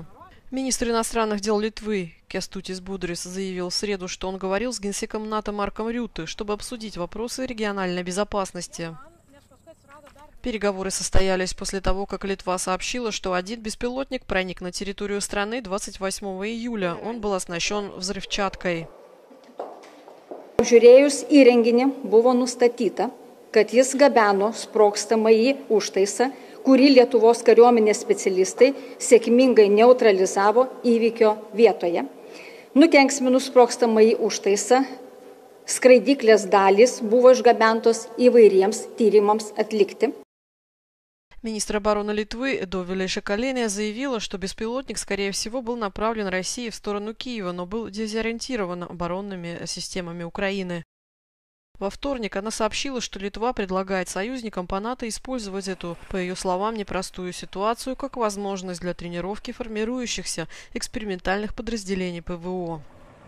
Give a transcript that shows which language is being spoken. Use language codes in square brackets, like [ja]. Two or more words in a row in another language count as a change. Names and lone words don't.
[ru] Министр иностранных дел Литвы Кястутис Будрис заявил в среду, что он говорил с генсеком НАТО Марком Рютте, чтобы обсудить вопросы региональной безопасности. Переговоры состоялись после того, как Литва сообщила, что один беспилотник проник на территорию страны 28 июля. Он был оснащен взрывчаткой. [lt] Apžiūrėjus įrenginį buvo nustatyta, kad jis gabeno sprogstamąjį užtaisą, kurį Lietuvos kariuomenės specialistai sėkmingai neutralizavo įvykio vietoje. Nukenksminus sprogstamąjį užtaisą, skraidyklės dalys buvo išgabentos įvairiems tyrimams atlikti. [ru] Министр обороны Литвы Довиле Шакалене заявила, что беспилотник, скорее всего, был направлен России в сторону Киева, но был дезориентирован оборонными системами Украины. Во вторник она сообщила, что Литва предлагает союзникам по НАТО использовать эту, по ее словам, непростую ситуацию как возможность для тренировки формирующихся экспериментальных подразделений ПВО.